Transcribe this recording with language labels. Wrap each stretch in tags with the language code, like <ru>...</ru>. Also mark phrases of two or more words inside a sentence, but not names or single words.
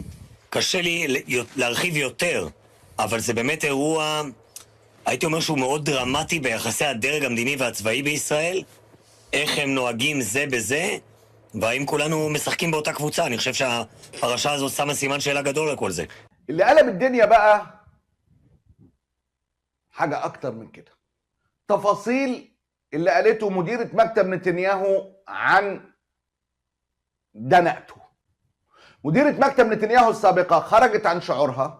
<he>קשה לי להרחיב יותר, אבל זה באמת אירוע, הייתי אומר שהוא מאוד דרמטי ביחסי הדרג המדיני והצבאי בישראל, איך הם נוהגים זה בזה, והאם כולנו משחקים באותה קבוצה. אני חושב שהפרשה הזאת שמה סימן שאלה גדול לכל זה.</he> <ar>اللي قلب الدنيا بقى حاجة أكتر من كده. تفاصيل اللي قالته مديرة مكتب نتنياهو عن دنقته. مديرة مكتب نتنياهو السابقة خرجت عن شعورها.</ar>